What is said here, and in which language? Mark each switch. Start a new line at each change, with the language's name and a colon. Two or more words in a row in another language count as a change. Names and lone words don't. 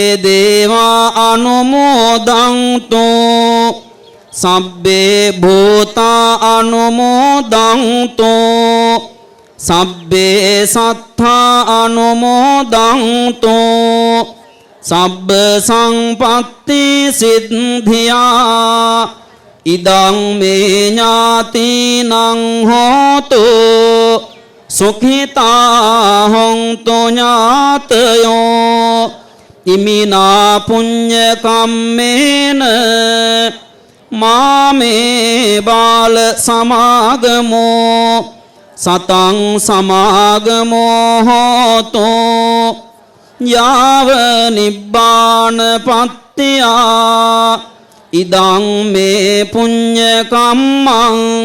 Pali: දේවා අනුමෝදන්තෝ සබ්බේ භූතා අනුමෝදන්තෝ සබ්බේ සත්තා අනුමෝදන්තෝ සබ්බ සංපත්ති සිද්ධියා ඉදං මේ ඥාතිනං හෝතු සුඛිතා හොන්තු ඥාතයෝ ඉමිනා පුඤ්ඤ කම්මේන මාමේ බාල සමාගමෝ සතං සමාගමෝ හෝතෝ යාව නිබ්බාන පත්තියා ඉදං මේ පුඤ්ඤ කම්මං